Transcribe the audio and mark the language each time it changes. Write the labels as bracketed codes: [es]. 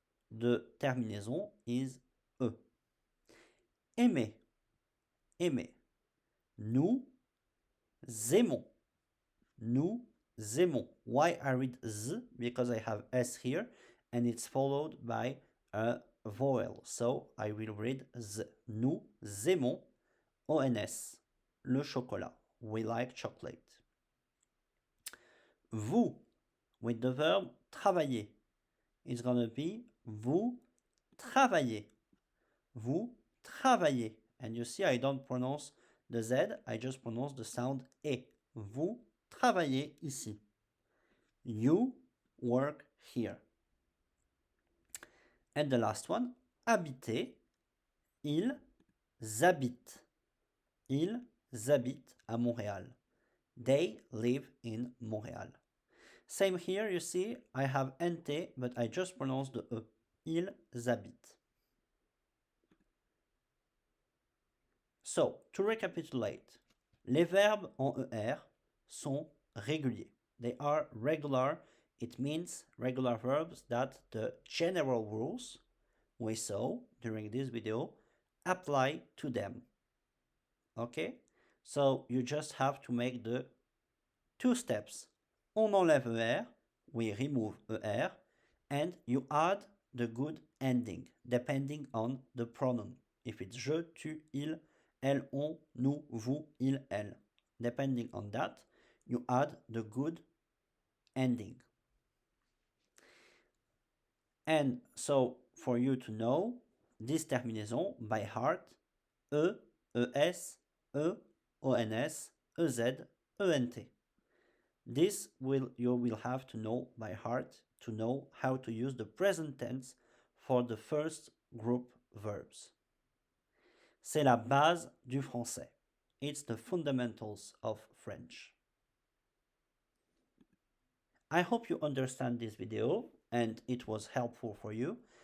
[en] The terminaison is aimer. Aimer. [fr] Nous aimons. Nous aimons. [en] Why I read z? Because I have s here and it's followed by a vowel. So I will read z. [fr] Nous aimons ONS, le chocolat. [en] We like chocolate. Vous, with the verb travailler. It's gonna be vous travaillez. [fr] Vous travaillez. [en] And you see, I don't pronounce the Z, I just pronounce the sound E. [fr] Vous travaillez ici. [en] You work here. And the last one, habiter. [fr] Ils habitent. Ils habitent à Montréal. [en] They live in Montréal. Same here, you see, I have NT, but I just pronounce the E. [fr] Ils habitent. [en] So, to recapitulate, [fr] les verbes en ER sont réguliers. [en] They are regular. It means regular verbs that the general rules we saw during this video apply to them. Okay? So, you just have to make the two steps. [fr] On enlève ER, [en] we remove ER, and you add the good ending, depending on the pronoun. If it's je, tu, il, elle, on, nous, vous, il, elle. Depending on that, you add the good ending. And so, for you to know this terminaison by heart, E, ES, E, ONS, EZ, ENT. This you will have to know by heart to know how to use the present tense for the first group verbs. [fr] C'est la base du français. [en] It's the fundamentals of French. I hope you understand this video and it was helpful for you.